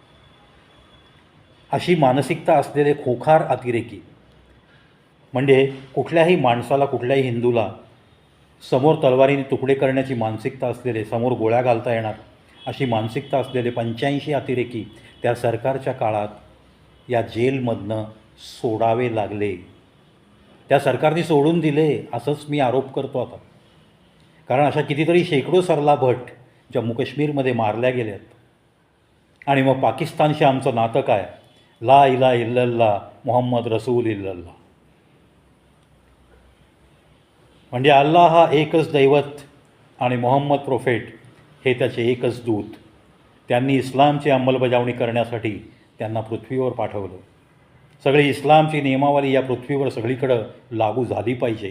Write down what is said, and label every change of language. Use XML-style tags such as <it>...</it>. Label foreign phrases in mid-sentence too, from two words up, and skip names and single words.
<mr>अशी मानसिकता असलेले खोखार अतिरेकी, म्हणजे कुठल्याही माणसाला, कुठल्याही हिंदूला समोर तलवारीने तुकडे करण्याची मानसिकता असलेले, समोर गोळ्या घालता येणार अशी मानसिकता असलेले 85 अतिरेकी त्या सरकारच्या काळात या जेलमधनं सोडावे लागले. त्या सरकारने सोडून दिले असंच मी आरोप करतो आता. कारण अशा कितीतरी शेकडो सरला भट जम्मू काश्मीरमध्ये मारल्या गेल्यात. आणि मग पाकिस्तानशी आमचं नातं काय?</mr> <ar>لا إله إلا الله محمد رسول الله.</ar> <mr>म्हणजे अल्लाह हा एकच दैवत आणि मोहम्मद प्रोफेट हे त्याचे एकच दूत. त्यांनी इस्लामची अंमलबजावणी करण्यासाठी त्यांना पृथ्वीवर पाठवलं. सगळी इस्लामची नियमावली या पृथ्वीवर सगळीकडं लागू झाली पाहिजे.</mr>